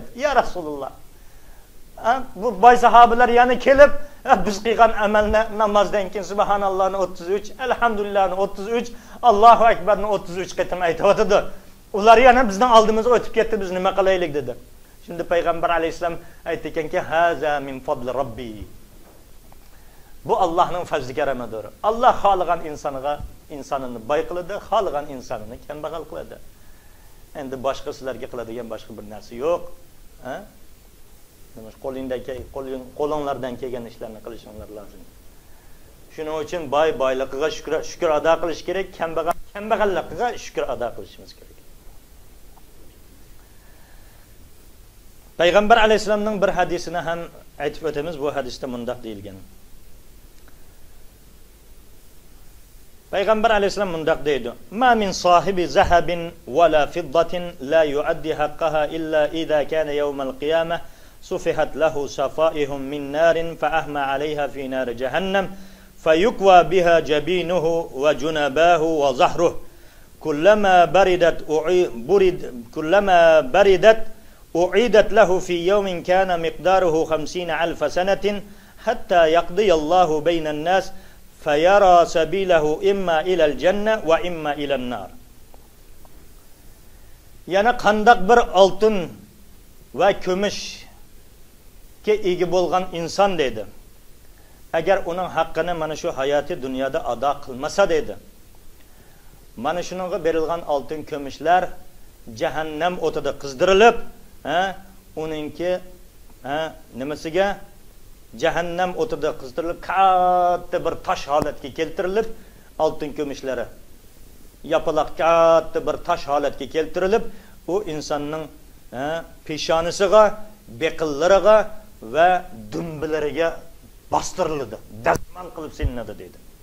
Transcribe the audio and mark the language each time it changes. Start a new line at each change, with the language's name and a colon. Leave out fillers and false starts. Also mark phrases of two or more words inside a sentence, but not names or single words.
Uzbek: "Ya Rasululloh, bu boy sahobalar yana kelib, biz qilgan amalni namozdan keyin subhanallohni 33, alhamdulillahni 33, Allohu akbarni 33 qatim aytayotdi. Ular yana bizdan oldimizga o'tib ketdi, biz nima qilaylik" dedi. Shunda payg'ambar alayhisolam aytganki,
Arabic: "هذا من فضل ربي."
Uzbek: Bu Allohning fazli karamidir. Alloh xohlagan insonini boy qiladi, xohlagan insonini kambag'al qiladi. Endi boshqa sizlarga qiladigan boshqa bir narsa yo'q. Qo'linglardan kelgan ishlarni qilishinglar lozim. Shuning uchun boyligiga shukr ado qilish kerak, kambag'alligiga shukr ado qilishimiz kerak. Payg'ambar alayhisolamning bir hadisini ham aytib o'tamiz. Bu hadisda mundaq deyilgan. Payg'ambar alayhisolam mundaq deydi:
Arabic: "ما من صاحب ذهب ولا فضة لا يؤدي حقها إلا إذا كان يوم القيامة صفحت له صفائحهم من نار فأحمي عليها في نار جهنم فيكوى بها جبينه وجنبه وظهره كلما بردت أعيدت له في يوم كان مقداره 50,000 سنة حتى يقضي الله بين الناس فيرى سبيله إما إلى الجنة وإما إلى النار."
Uzbek: Yana qandaq bir oltin va kumushga ega bo'lgan inson dedi. Agar uning haqqini mana shu hayoti dunyoda ado qilmasa dedi, mana shuningga berilgan oltin kumushlar jahannam o'tida qizdirilib, uningki nimasiga jahannam o'tida qizdirilib, katta bir tosh holatga keltirilib, oltin kumushlari yapaloq katta bir tosh holatga keltirilib, u insonning peshonasiga, beqillariga va dumbilariga bostiriladi, dazmol qilib silinadi dedi.